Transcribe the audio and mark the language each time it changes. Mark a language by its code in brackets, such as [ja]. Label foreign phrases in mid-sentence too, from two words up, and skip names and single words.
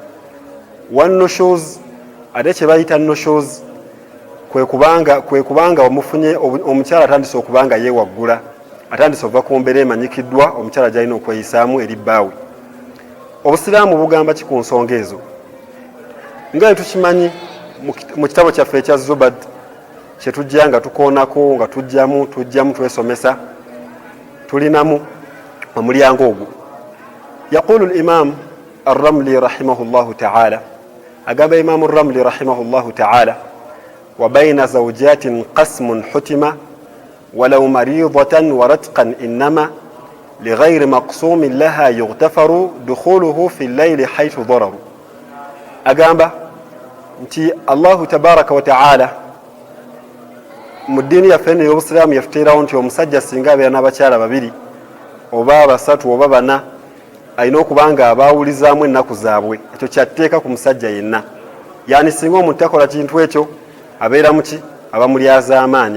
[lg] Wannushuz ate kye bayita nushuz kwe kubanga omufunye omukyala atandise okubanga yeewaggula, atandise ova ku mbeera emanyikiddwa omukyala gy'alina okweyisaamu eri bbaawe. Obusiraamu bugamba ki ku nsonga ezo? Nga tukimanyi mu kitabo kyaffe ekya Zubad kye tujja nga tukoonako nga tujjamu twesomesa, tulinamu omulyango ogwo. [ar] يقول الإمام الرملي رحمه الله تعالى, agamba Imam Ar-Ramli رحمه الله تعالى وبين زوجات قسم حتما ولو مريضة ورتقا إنما لغير مقسوم لها يغتفر دخوله في الليل حيث ضرر. [lg] agamba nti [ar] Allahu tabaraka wa ta'ala [lg] mu ddiini yaffe ey'obusiraamu yatuteerawo nti omusajja singa abeera n'abakyala babiri oba basatu oba bana alina okubanga abaawulizaamu ennaku zaabwe. Ekyo kyatteeka ku musajja yenna, yani singa omuntu takola kintu ekyo abeera muki aba mulyaza amaanya.